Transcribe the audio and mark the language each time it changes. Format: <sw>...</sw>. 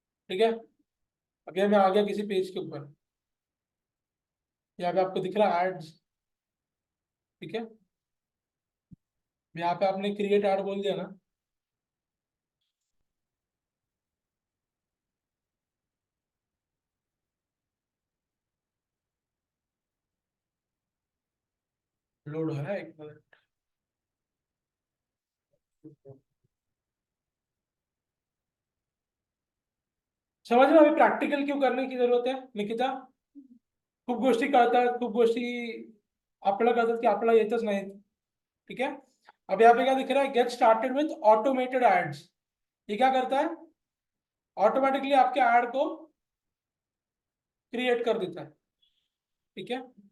<hi>ठीक है, अभी मैं आ गया किसी पेज के ऊपर, यहाँ पे आपको दिख रहा है एड्स, ठीक है, यहाँ पे आपने क्रिएट ऐड बोल दिया ना, लोड हो रहा है, एक मिनट। समझ रहे हो अभी प्रैक्टिकल क्यों करने की जरूरत है निकिता?</hi> <mr>खूप गोष्टी कळतात, खूप गोष्टी आपल्याला कळतात की आपल्याला येतच नाहीत,</mr> <hi>ठीक है। अब यहाँ पे क्या दिख रहा है,</hi> <en>Get started with automated ads.</en> <hi>ये क्या करता है, ऑटोमेटिकली आपके ऐड को क्रिएट कर देता है, ठीक है।</hi>